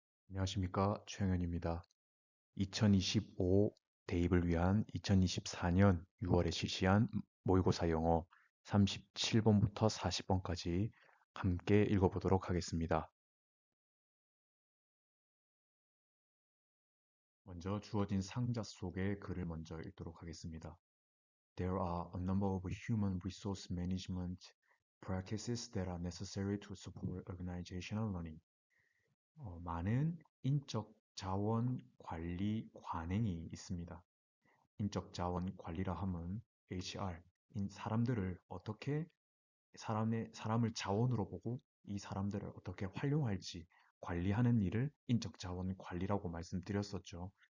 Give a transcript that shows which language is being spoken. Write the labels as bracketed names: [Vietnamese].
[Korean] 안녕하십니까, 최영현입니다. 2025 대입을 위한 2024년 6월에 실시한 모의고사 영어 37번부터 40번까지 함께 읽어보도록 하겠습니다. 먼저 주어진 상자 속의 글을 먼저 읽도록 하겠습니다. [English] There are a number of human resource management practices that are necessary to support organizational learning. [Korean] 많은 인적 자원 관리 관행이 있습니다. 인적 자원 관리라 함은 HR, 사람들을 어떻게 사람을 자원으로 보고 이 사람들을 어떻게 활용할지 관리하는 일을 인적 자원 관리라고 말씀드렸었죠.